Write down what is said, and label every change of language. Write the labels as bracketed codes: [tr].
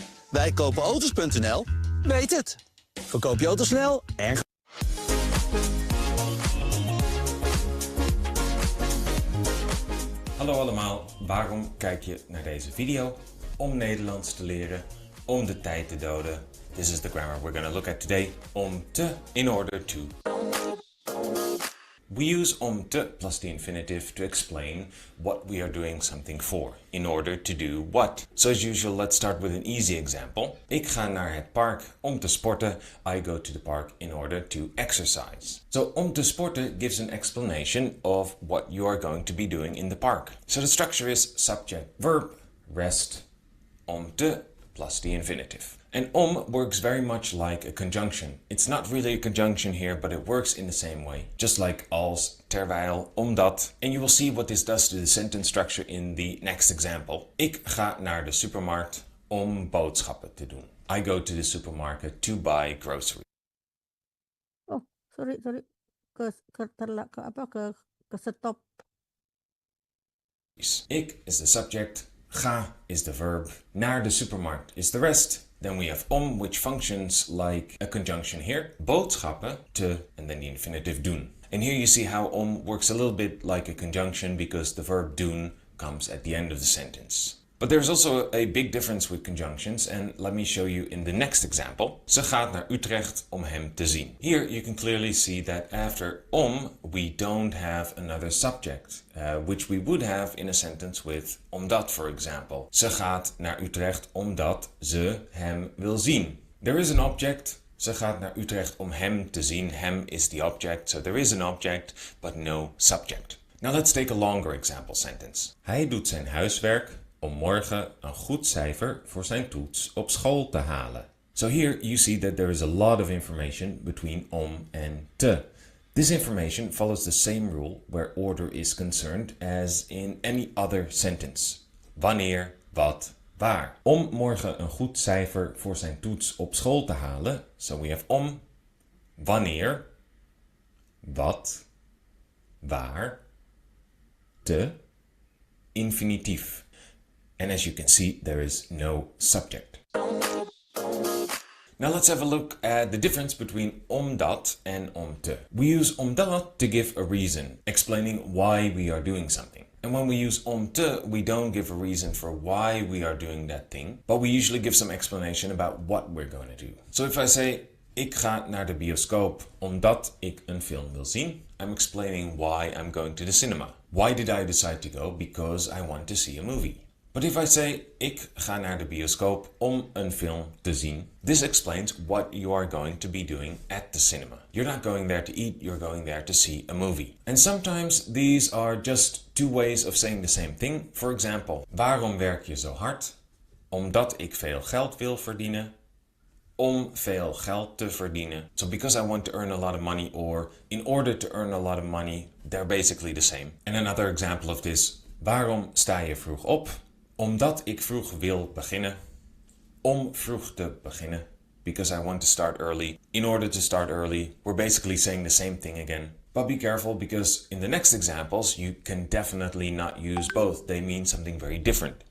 [nl] Wij kopen auto's.nl weet het. Verkoop je auto snel en... Hallo allemaal, waarom kijk je naar deze video? Om Nederlands te leren om de tijd te doden. [en] This is the grammar we're going to look at today. Om te, in order to. We use om te plus the infinitive to explain what we are doing something for, in order to do what. So as usual, let's start with an easy example. [nl] Ik ga naar het park om te sporten. [en] I go to the park in order to exercise. So [nl] om te sporten [en] gives an explanation of what you are going to be doing in the park. So the structure is subject, verb, rest, om te plus the infinitive. And om works very much like a conjunction. It's not really a conjunction here, but it works in the same way. Just like als, terwijl, omdat. And you will see what this does to the sentence structure in the next example. [nl] Ik ga naar de supermarkt om boodschappen te doen. [en] I go to the supermarket to buy groceries. Oh, sorry. Ke stop. Ik is the subject, ga is the verb, naar de supermarkt is the rest. Then we have om, which functions like a conjunction here. Boodschappen, te, and then the infinitive doen. And here you see how om works a little bit like a conjunction because the verb doen comes at the end of the sentence. But there's also a big difference with conjunctions, and let me show you in the next example. [nl] Ze gaat naar Utrecht om hem te zien. [en] Here you can clearly see that after om, we don't have another subject, which we would have in a sentence with omdat, for example. [nl] Ze gaat naar Utrecht omdat ze hem wil zien. [en] There is an object. [nl] Ze gaat naar Utrecht om hem te zien. [en] Hem is the object, so there is an object, but no subject. Now let's take a longer example sentence. Hij doet zijn huiswerk om morgen een goed cijfer voor zijn toets op school te halen. So here you see that there is a lot of information between om and te. This information follows the same rule where order is concerned as in any other sentence. [nl] Wanneer, wat, waar. Om morgen een goed cijfer voor zijn toets op school te halen. [en] So we have om, wanneer, wat, waar, te, infinitief. And as you can see, there is no subject. Now let's have a look at the difference between omdat and om te. We use omdat to give a reason, explaining why we are doing something. And when we use om te, we don't give a reason for why we are doing that thing, but we usually give some explanation about what we're going to do. So if I say, [nl] ik ga naar de bioscoop omdat ik een film wil zien, [en] I'm explaining why I'm going to the cinema. Why did I decide to go? Because I want to see a movie. But if I say, [nl] ik ga naar de bioscoop om een film te zien, [en] this explains what you are going to be doing at the cinema. You're not going there to eat, you're going there to see a movie. And sometimes these are just two ways of saying the same thing. For example, [nl] waarom werk je zo hard? Omdat ik veel geld wil verdienen. Om veel geld te verdienen. [en] So because I want to earn a lot of money, or in order to earn a lot of money, they're basically the same. And another example of this, [nl] waarom sta je vroeg op? Omdat ik vroeg wil beginnen. Om vroeg te beginnen. [en] Because I want to start early. In order to start early. We're basically saying the same thing again. But be careful because in the next examples you can definitely not use both. They mean something very different.